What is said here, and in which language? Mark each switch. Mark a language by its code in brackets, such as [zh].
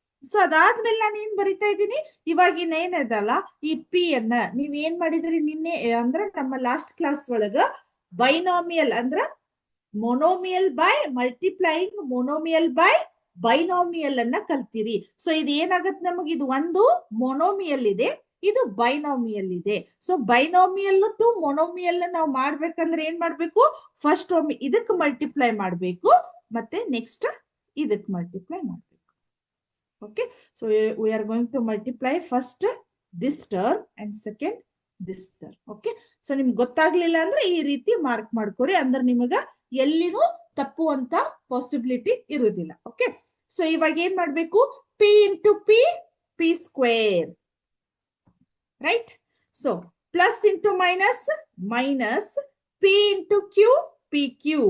[kn] So ಅದಾದ್ಮೇಲೆ ನಾನು ಏನ್ ಬರಿತಾ ಇದ್ದೀನಿ, ಇವಾಗಿನ ಏನದಲ್ಲ, ಈ ಪಿ ಅನ್ನ ನೀವ್ ಏನ್ ಮಾಡಿದ್ರಿ ನಿನ್ನೆ, ಅಂದ್ರೆ ನಮ್ಮ ಲಾಸ್ಟ್ ಕ್ಲಾಸ್ ಒಳಗ ಬೈನಾಮಿಯಲ್ ಅಂದ್ರ ಮೊನೋಮಿಯಲ್ ಬೈ ಮಲ್ಟಿಪ್ಲೈಯಿಂಗ್, ಮೊನೋಮಿಯಲ್ ಬೈ ಬೈನಾಮಿಯಲ್ ಅನ್ನ ಕಲ್ತಿರಿ. ಸೊ ಇದು ಏನಾಗತ್ತೆ ನಮಗೆ, ಇದು ಒಂದು ಮೊನೋಮಿಯಲ್ ಇದೆ, ಇದು ಬೈನಾಮಿಯಲ್ ಇದೆ. ಸೊ ಬೈನಾಮಿಯಲ್ ಟು ಮೊನೋಮಿಯಲ್ ನಾವು ಮಾಡ್ಬೇಕಂದ್ರೆ ಏನ್ ಮಾಡ್ಬೇಕು, ಫಸ್ಟ್ ಒಮ್ಮೆ ಇದಕ್ಕೆ ಮಲ್ಟಿಪ್ಲೈ ಮಾಡ್ಬೇಕು, ಮತ್ತೆ ನೆಕ್ಸ್ಟ್ ಇದಕ್ಕೆ ಮಲ್ಟಿಪ್ಲೈ ಮಾಡ್ಬೇಕು. [en] Okay, so we are going to multiply first this term and second this term. [kn] Okay, so ನಿಮ್ಗೆ ಗೊತ್ತಾಗ್ಲಿಲ್ಲ ಅಂದ್ರೆ ಈ ರೀತಿ ಮಾರ್ಕ್ ಮಾಡ್ಕೊರಿ, ಅಂದ್ರೆ ನಿಮಗ ಎಲ್ಲಿನೂ ತಪ್ಪುವಂತ ಪಾಸಿಬಿಲಿಟಿ ಇರುವುದಿಲ್ಲ. ಓಕೆ, ಸೊ ಇವಾಗ ಏನ್ ಮಾಡ್ಬೇಕು, P into P, P square, right? So plus into minus, minus P into Q, P Q.